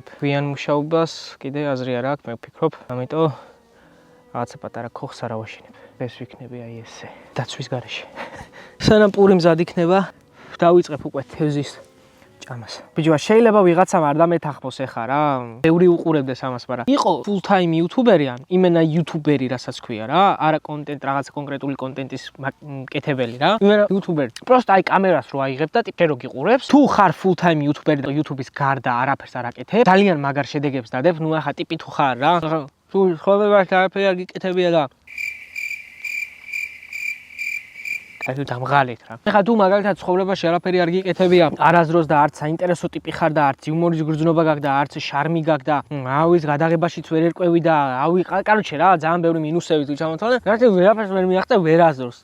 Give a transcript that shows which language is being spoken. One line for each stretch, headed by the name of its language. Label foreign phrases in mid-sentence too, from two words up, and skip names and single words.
Georgian: გვიან მუშაობას კიდე აზრი არ აქვს, მე ვფიქრობ, ამიტომ რაღაცა პატარა ქოხს არ ავაშენებ. ეს ვიქნები აი ესე, დაცვის გარეშე. სანამ პური მზად იქნება, დავიწყებ უკვე თევზის ჭამას. ბიჭო, შეიძლება ვიღაცამ არ დამეთახმოს ეხა რა. ბევრი უყურებდეს ამას, მაგრამ იყო
English: full time YouTuber-ი
Georgian: ან იმენა YouTuber-ი, რასაც ქვია რა, არა კონტენტ, რაღაცა კონკრეტული კონტენტის მკეთებელი რა. იმენა YouTuber-ი. პროსტ აი კამერას რო აიღებ და ტიპე რო გიყურებს, თუ ხარ
English: full time YouTuber-ი
Georgian: და YouTube-ის გარდა არაფერს არ აკეთებ, ძალიან მაგარ შედეგებს დადებ, ნუ ახლა ტიპი თუ ხარ რა. თუ ცხოვრებაში არაფერი არ გიკეთებია და აი დამღალეთ რა. ეხლა თუ მაგალითად ცხოვრებაში არაფერი არ გიკეთებია, არასდროს და არც საინტერესო ტიპი ხარ და არც იუმორის გრძნობა გაქვს და არც შარმი გაქვს და აუის გადაღებაშიც ვერ ერკვევი და კაროჩე რა, ძალიან ბევრი მინუსები თუ ჩამოთვალე, გარდა ვერაფერს ვერ მიაღწევ ვერასდროს.